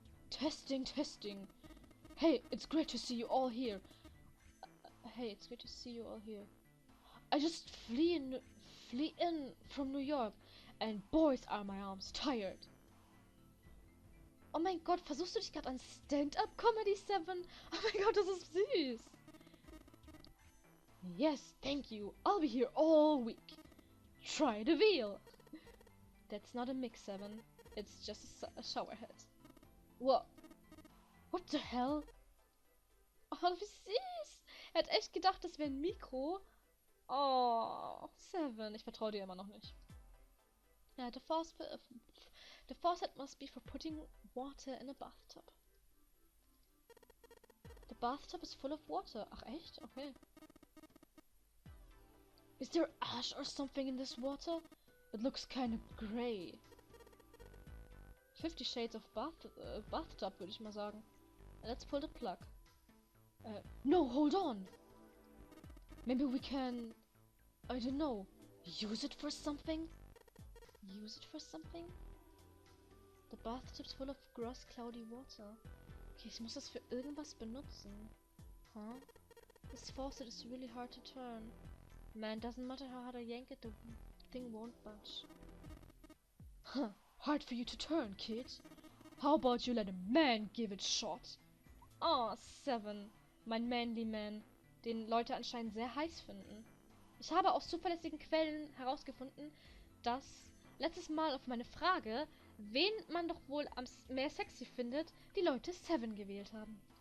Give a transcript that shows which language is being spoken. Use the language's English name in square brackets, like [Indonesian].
[English] Testing, testing. Hey, it's great to see you all here. Hey, it's great to see you all here. I just flee in from New York. And boys are my arms tired. [German] Oh mein Gott, versuchst du dich gerade an Stand-Up-Comedy 7? Oh mein Gott, das ist süß. [English] Yes, thank you. I'll be here all week. Try the veal. That's not a mix 7. It's just a shower head. What? What the hell? [German] Oh, wie süß. Er hat echt gedacht, das wäre ein Mikro. Oh, 7. Ich vertraue dir immer noch nicht. [English] Ja, the faucet must be for putting water in a bathtub. The bathtub is full of water. [German] Ach echt? Okay. [English] Is there ash or something in this water? It looks kind of grey. 50 Shades of bathtub, [German] würde ich mal sagen. [English] Let's pull the plug. No, hold on. Maybe we can, I don't know, use it for something? Use it for something? The bathtub's full of gross, cloudy water. [German] Okay, ich muss das für irgendwas benutzen. Huh? [English] This faucet is really hard to turn. Man, doesn't matter how hard I yank it, the thing won't budge. Huh, hard for you to turn, kid. How about you let a man give it a shot? Oh, 7. [German] Mein manly man, den Leute anscheinend sehr heiß finden. Ich habe aus zuverlässigen Quellen herausgefunden, dass letztes Mal auf meine Frage, wen man doch wohl am mehr sexy findet, die Leute 7 gewählt haben.